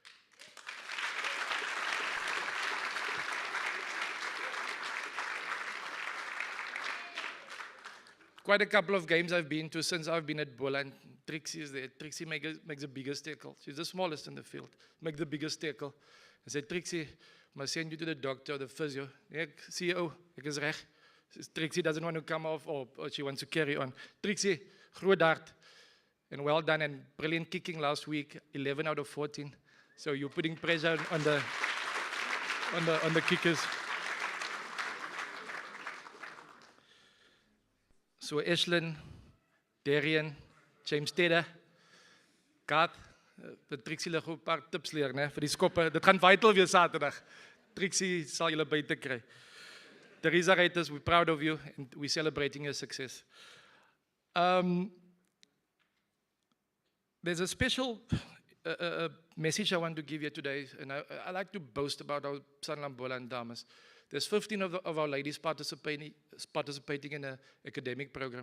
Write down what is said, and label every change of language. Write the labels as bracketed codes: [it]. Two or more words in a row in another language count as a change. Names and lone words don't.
[en] Quite a couple of games I've been to since I've been at Boland. Trixie is there. Trixie makes the biggest tackle. She's the smallest in the field. Make the biggest tackle. I said, Trixie, I must send you to the doctor or the physio. Yeah, CEO, [af] ek is reg. [en] Trixie doesn't want to come off, or she wants to carry on. [af] Trixie, groot hart. [en] And well done, and brilliant kicking last week, 11 out of 14. So you're putting pressure on the kickers. [af] So Ashlyn, Darian, James Tedder, Kat, the Trixie lig op 'n paar tips leer, né, vir die skoppe. Dit gaan vital wees Saterdag. Trixie sal julle buite kry. [en] Teresa Reiters, we're proud of you and we're celebrating your success. There's a special message I want to give you today, and I like to boast about our Sanlam Boland Dames. There's 15 of our ladies participating in an academic program.